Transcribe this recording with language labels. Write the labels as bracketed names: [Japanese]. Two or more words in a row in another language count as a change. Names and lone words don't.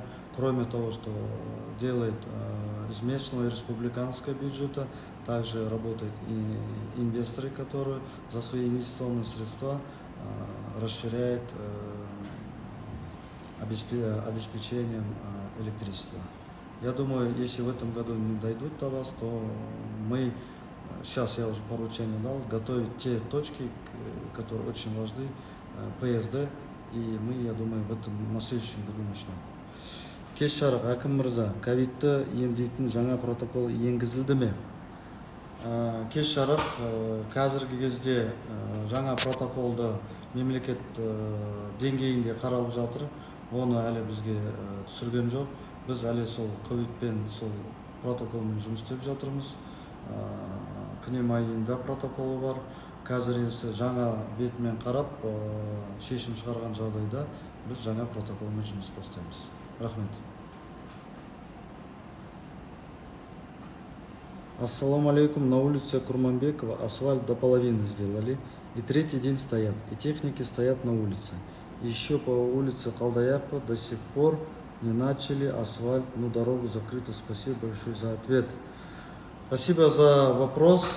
[Russian] Кроме того, что делает из местного и республиканского бюджета, также работают и инвесторы, которые за свои инвестиционные средства расширяют обеспечением электричества. Я думаю, если в этом году не дойдут до вас, то мы, сейчас я уже поручение дал, готовить те точки, которые очень важны, ПСД, и мы, я думаю, на следующем году начнем. [Kazakh] Кеш жарық, әкім мырза, ковидті емдейтін жаңа протокол енгізілді ме? Кеш жарық, қазіргі кезде жаңа протоколды мемлекет деңгейінде қаралып жатыр. Оны әлі бізге түсірген жоқ. Біз әлі сол ковидпен сол протоколмен жұмыс істеп жатырмыз. Пневмонияда протоколы бар. Қазір есі жаңа бетімен қарап, шешім шығарған жағдайда біз жаңа протоколмен жұмыс бастаймыз. Рахмет. [Arabic] السلام عليكم. [Russian] На улице Курманбекова асфальт до половины сделали. И третий день стоят. И техники стоят на улице. Еще по улице Қалдаяқова до сих пор не начали асфальт, но дорогу закрыта. Спасибо большое за ответ. Спасибо за вопрос.